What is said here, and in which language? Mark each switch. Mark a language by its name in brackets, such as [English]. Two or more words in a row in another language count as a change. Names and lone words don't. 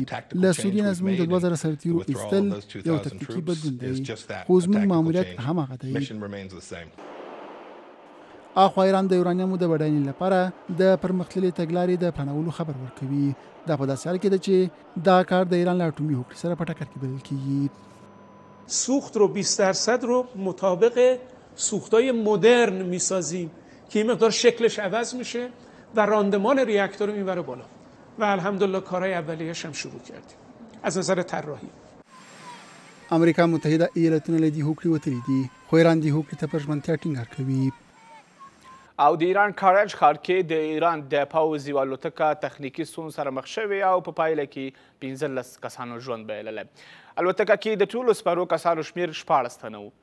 [Pashto] له سوریې نه زموږ د 2000 سرتیرو ایستل یو تکتیکي بدلون دی، خو زموږ ماموریت هماغه دی. اخوا ایران د یورانیمو د بډاینې لپاره د پرمختللې تګلارې د پلانولو خبر ورکوي. دا په داسې حال کې ده چې دا کار د ایران له اټومي هوکړې سره په ټکر کې بلل کېږي. [Persian] سوخت رو 20% رو مطابق سوختای مدرن میسازیم که این مقدار شکلش عوض میشه و راندمان ریاکتور میبره بالا و الحمدلله کارهای اولیه‌اش هم شروع کردیم از نظر طراحی. [Pashto] امریکا متحده ایالاتونه له دې هوکړې وتلي دي، خو ایران دې هوکړې ته پر ژمنتیا ټینګار کوي. او د ایران کارج ښار کې د ایران د پوځ یوه الوتکه تخنیکي ستونزو سره مخ شوې او په پایله کې 15 کسانو ژوند بایللی. الوتکه کې د ټولو سپرو کسانو شمېر 14 تنه و.